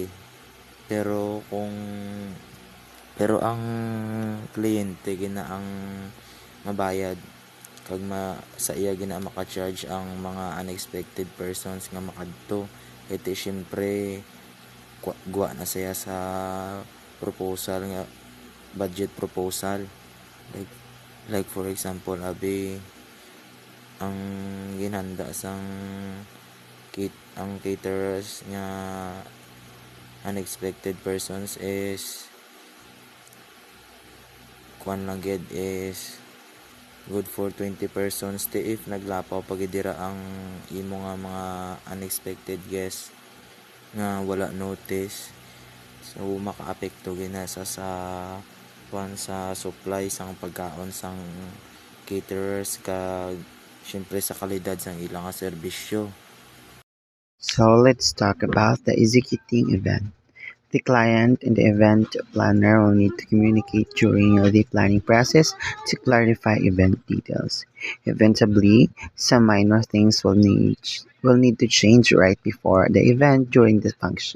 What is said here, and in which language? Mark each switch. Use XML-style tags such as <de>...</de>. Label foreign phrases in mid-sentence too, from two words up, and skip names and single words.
<hil>Pero ang kliyente gina ang mabayad kag sa iya gina maka-charge ang mga</hil> <en>unexpected persons</en> <hil>nga makadto. Iti syempre guwa na siya sa proposal nga</hil> <en>budget proposal. Like for example,</en> <hil>abi ang ginhanda sang ang caterers nga</hil> <en>unexpected persons</en> <hil>is kwan lang gid is</hil> <en>good for 20 persons.</en> <hil>If naglapaw pagidira ang imo nga mga</hil> <en>unexpected guests</en> <hil>nga wala notice, so makaapekto gina sa supply sang pagkaon sang caterers kag syempre sa kalidad sang ilang nga serbisyo.</hil> <en>So let's talk about the executing event. The client and the event planner will need to communicate during the planning process to clarify event details. Eventually, some minor things will need to change right before the event during the function.</en>